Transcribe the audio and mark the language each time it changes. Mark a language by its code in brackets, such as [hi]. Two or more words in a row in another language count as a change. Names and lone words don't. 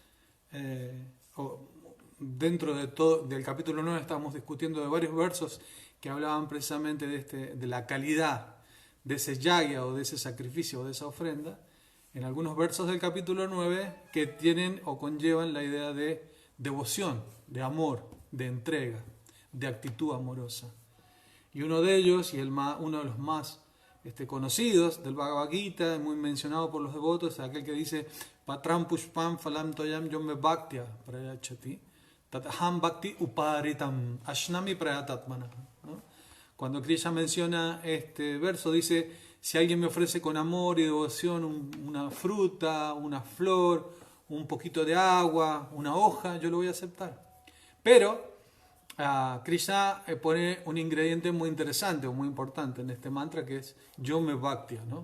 [es] Dentro del capítulo 9 estábamos discutiendo de varios versos que hablaban precisamente de la calidad de ese yagya o de ese sacrificio o de esa ofrenda, en algunos versos del capítulo 9 que tienen o conllevan la idea de devoción, de amor, de entrega, de actitud amorosa. Y uno de ellos, y uno de los más conocidos del Bhagavad Gita, muy mencionado por los devotos, es aquel que dice [sa] Patram pushpam phalam toyam yome bhaktya prayachati tatham bhakti uparitam ashnami prayatatmana, [es] ¿no? Cuando Krishna menciona este verso, dice, si alguien me ofrece con amor y devoción una fruta, una flor, un poquito de agua, una hoja, yo lo voy a aceptar. Pero Krishna pone un ingrediente muy interesante o muy importante en este mantra, que es [sa] yo me bhaktya, [es] ¿no?